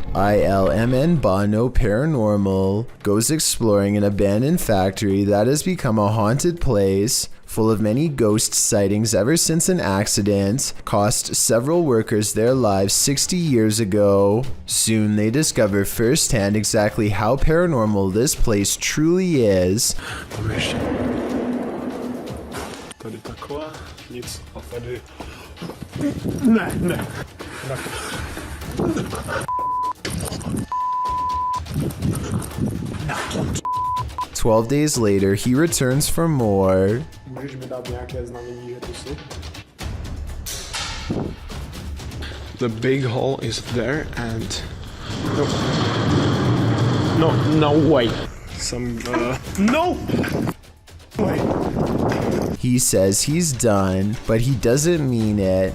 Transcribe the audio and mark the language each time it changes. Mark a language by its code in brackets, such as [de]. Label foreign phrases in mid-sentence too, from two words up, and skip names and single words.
[en] ILMN Bono Paranormal goes exploring an abandoned factory that has become a haunted place, full of many ghost sightings ever since an accident cost several workers their lives 60 years ago. Soon they discover firsthand exactly how paranormal this place truly is. [cs] Tady taková, nic, a tady... Ne. [en] 12 days later, he returns for more. [cs] Můžeš mi dát nějaké znamení, že tu jsi? [en] The big hole is there and... No way. Some, no! Way. He says he's done, but he doesn't mean it.